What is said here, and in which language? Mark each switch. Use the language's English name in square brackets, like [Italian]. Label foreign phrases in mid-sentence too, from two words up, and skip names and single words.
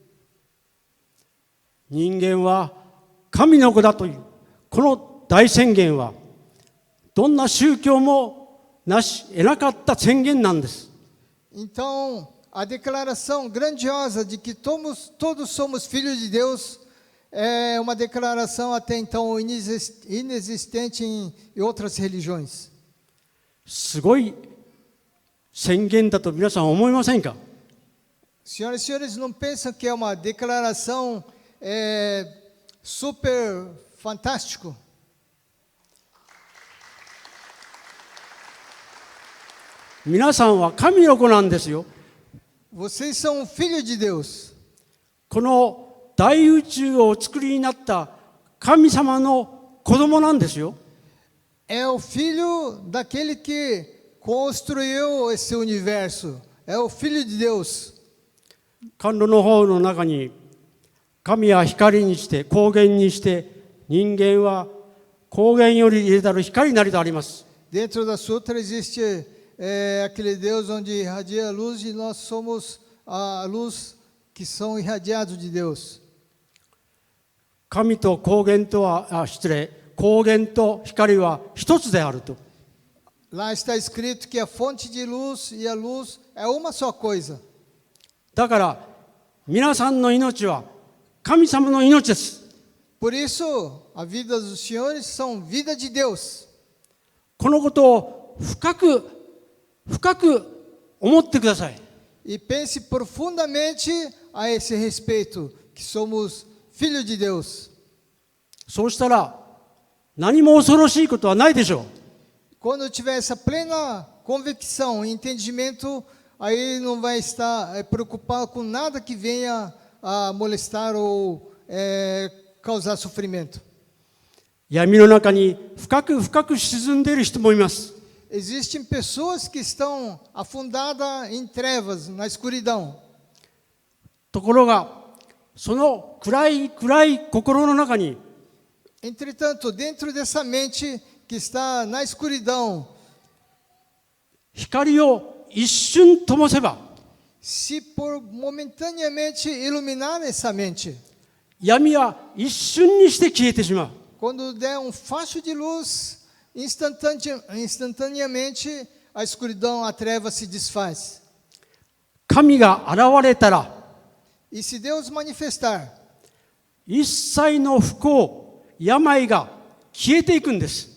[Japanese] 人間は神の子だというこの大宣言はどんな宗教もなし得なかった宣言なんです。 [Portuguese] Então, a declaração grandiosa de que todos somos filhos de Deus é uma declaração até então inexistente em outras religiões. [Japanese] すごい宣言だと皆さん思いませんか？ [Portuguese] Senhoras e senhores, não pensam que é uma declaração super fantástico? [Japanese] 皆さんは神の子なんですよ。 [Portuguese] Vocês são filhos de Deus. [Japanese] この大宇宙をお作りになった神様の子供なんですよ。 [Portuguese] É o filho daquele que construiu esse universo. É o filho de Deus. [Japanese] 甘露の方の中に神は光にして光源にして人間は光源より入れたる光なりとあります。 [Portuguese] Dentro da Sutra existe aquele Deus onde irradia a luz e nós somos a luz que são irradiados de Deus. [Japanese] 神と光源とは光源と光は一つであると。 [Portuguese] Lá está escrito que a fonte de luz e a luz é uma só coisa. [Japanese] だから皆さんの命は神様の命です。 [Portuguese] Por isso, a vida dos senhores são vida de Deus. [Japanese] このことを深く思ってください。 [Portuguese] E pense profundamente a esse respeito, que somos filhos de Deus. [Japanese] そうしたら何も恐ろしいことはないでしょう。 [Portuguese] Quando tiver essa plena convicção e entendimento, aí não vai estar preocupado com nada que venha a molestar ou causar sofrimento. [Japanese] 闇の中に深く沈んでいる人もいます。 [Portuguese] Existem pessoas que estão afundadas em trevas, na escuridão. [Japanese] ところがその暗い心の中に [Portuguese] Entretanto, dentro dessa mente que está na escuridão, [Japanese] 光を一瞬灯せば [Portuguese] se por momentaneamente iluminar essa mente, [Japanese] 闇は一瞬にして消えてしまう。 [Portuguese] quando der um facho de luz, instantaneamente a escuridão, a treva se desfaz. [Japanese] 神が現れたら [Portuguese] E se Deus manifestar, [Japanese] 一切の不幸、病が消えていくんです。